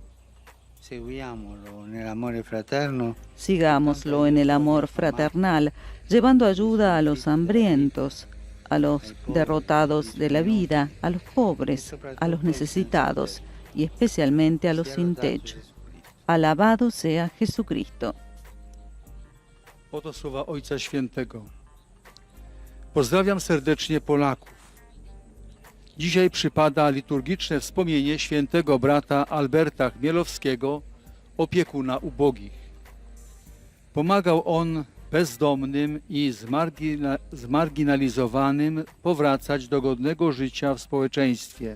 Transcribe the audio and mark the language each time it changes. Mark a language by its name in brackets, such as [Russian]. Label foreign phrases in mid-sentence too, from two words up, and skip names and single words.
[Spanish] Sigámoslo en el amor fraternal, llevando ayuda a los hambrientos, a los derrotados de la vida, a los pobres, a los necesitados y especialmente a los sin techo. Alabado sea Jesucristo. [Polish] Oto słowa Ojca Świętego. Pozdrawiam serdecznie Polaków. Dzisiaj przypada liturgiczne wspomnienie świętego brata Alberta Chmielowskiego, opiekuna ubogich. Pomagał on bezdomnym i zmarginalizowanym powracać do godnego życia w społeczeństwie.